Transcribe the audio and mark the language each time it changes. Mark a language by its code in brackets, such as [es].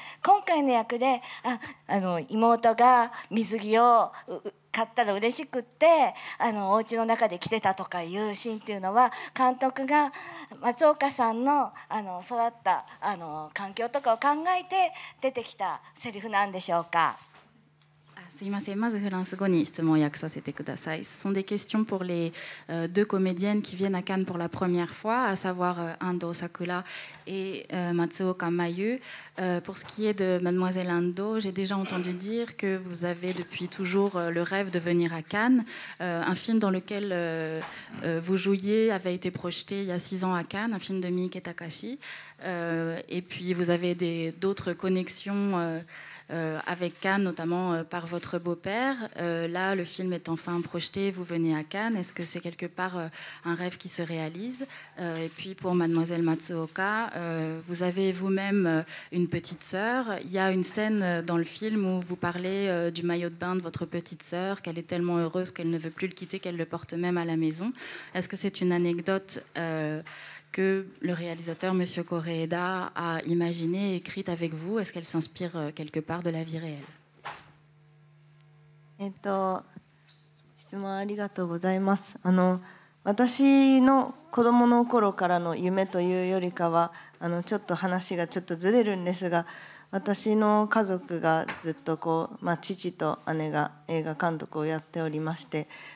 [ja] 今回の役で妹が水着を買ったら嬉しくってお家の中で着てたとかいうシーンっていうのは監督が松岡さんの育った環境とかを考えて出てきたセリフなんでしょうか。すいません、まずフランス語に質問を訳させてください。 [fr] Ce sont des questions pour les deux comédiennes qui viennent à Cannes pour la première fois, à savoir Ando Sakura et Matsuoka Mayu. Pour ce qui est de Mademoiselle Ando, j'ai déjà entendu dire que vous avez depuis toujours le rêve de venir à Cannes. Un film dans lequel vous jouiez avait été projeté il y a 6 ans à Cannes, un film de Miike Takashi. Et puis vous avez d'autres connexions avec Cannes, notamment par votre beau-père. Là, le film est enfin projeté, vous venez à Cannes. Est-ce que c'est quelque part un rêve qui se réalise? Et puis pour Mademoiselle Matsuoka, vous avez vous-même une petite sœur. Il y a une scène dans le film où vous parlez du maillot de bain de votre petite sœur, qu'elle est tellement heureuse qu'elle ne veut plus le quitter, qu'elle le porte même à la maison. Est-ce que c'est une anecdote que le réalisateur, M. Koreeda, a imaginée et écrite avec vous? Est-ce qu'elle s'inspire quelque part de la vie réelle? [ja] 質問ありがとうございます。私の子供の頃からの夢というよりかはちょっと話がちょっとずれるんですが、私の家族がずっと父と姉が映画監督をやっておりまして、